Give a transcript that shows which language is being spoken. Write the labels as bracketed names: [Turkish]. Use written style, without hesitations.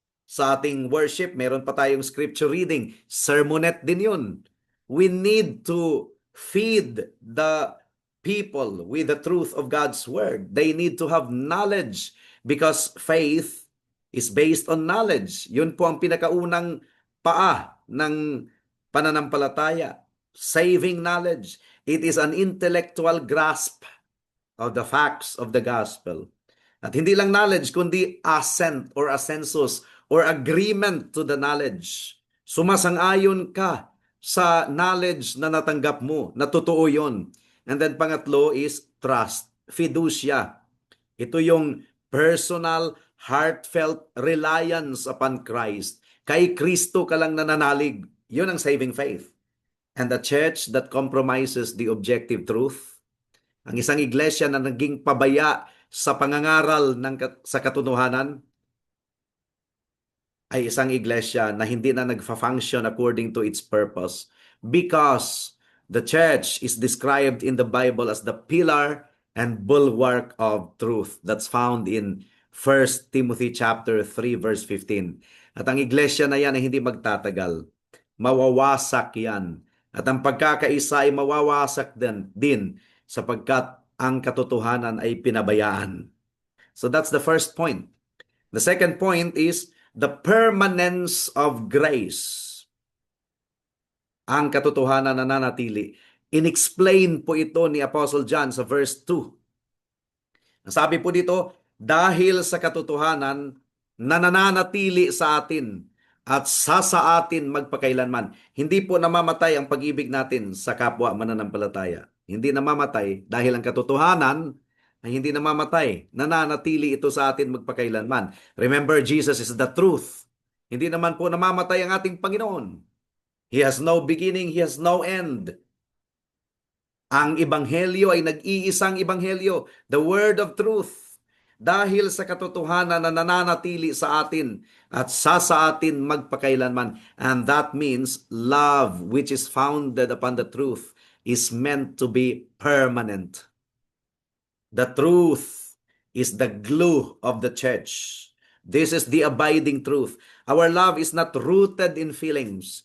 [Filipino] Sa ating worship, meron pa tayong scripture reading. Sermonette din yun. [English] We need to feed the people with the truth of God's Word. They need to have knowledge because faith is based on knowledge. [Filipino] Yun po ang pinakaunang paa ng pananampalataya. [English] Saving knowledge. It is an intellectual grasp of the facts of the gospel. [Filipino] At hindi lang [English] knowledge, kundi assent or assensus or agreement to the knowledge. [Filipino] Sumasang-ayon ka sa knowledge na natanggap mo, na totoo yun. [English] And then pangatlo is trust, fiducia. [Filipino] Ito yung [English] personal, heartfelt reliance upon Christ. [Filipino] Kay Kristo ka lang nananalig. Yun ang saving faith. [English] And the church that compromises the objective truth, [Filipino] ang isang iglesia na naging pabaya sa pangangaral sa katotohanan, ay isang iglesia na hindi na nagfa-function [English] according to its purpose because The church is described in the Bible as the pillar and bulwark of truth. That's found in 1 Timothy chapter 3 verse 15. [Filipino] At ang iglesia na yan ay hindi magtatagal. Mawawasak yan. At ang pagkakaisa ay mawawasak din sapagkat ang katotohanan ay pinabayaan. [English] So that's the first point. The second point is the permanence of grace. [Filipino] Ang katotohanan na nananatili. Inexplain po ito ni Apostle John sa verse 2. Sabi po dito, dahil sa katotohanan na nananatili sa atin at sa atin magpakailanman. Hindi po namamatay ang pag-ibig natin sa kapwa mananampalataya. Hindi namamatay dahil ang katotohanan ay hindi namamatay. Nananatili ito sa atin magpakailanman. [English] Remember, Jesus is the truth. [Filipino] Hindi naman po namamatay ang ating Panginoon. [English] He has no beginning, He has no end. [Filipino] Ang Ebanghelyo ay nag-iisang Ebanghelyo, [English] the Word of Truth. [Filipino] Dahil sa katotohanan na nananatili sa atin at sa atin magpakailanman. [English] And that means love which is founded upon the truth is meant to be permanent. The truth is the glue of the church. This is the abiding truth. Our love is not rooted in feelings.